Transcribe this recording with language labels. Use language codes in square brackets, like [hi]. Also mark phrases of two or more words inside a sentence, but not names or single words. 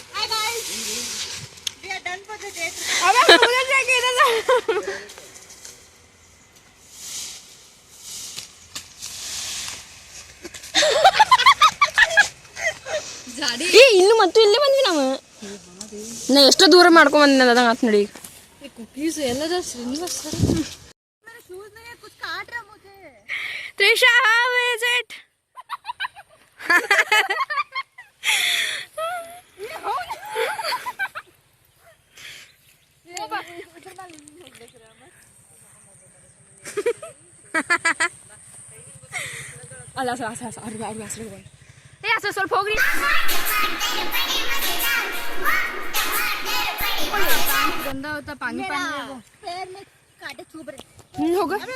[kn] ಏ ಇನ್ನು ಮತ್ತು ಇಲ್ಲೇ ಬಂದ್ವಿ ನಾವು. ನಾ ಎಷ್ಟೋ ದೂರ ಮಾಡ್ಕೊಂಡ್ ಬಂದಿನ ಅದಂಗ ಆತ್ ನೋಡಿ. कुकीज ಎಲ್ಲದ ಶ್ರೀನಿವಾಸ್ ಸರ್. [en] Trisha, how is it? [kn] ಅಲ್ಲ ಸ್ವಲ್ಪ ಹೋಗ್ರಿ. [hi] गंदा होता पानी पैर में कांटे चुभ रहे. होगा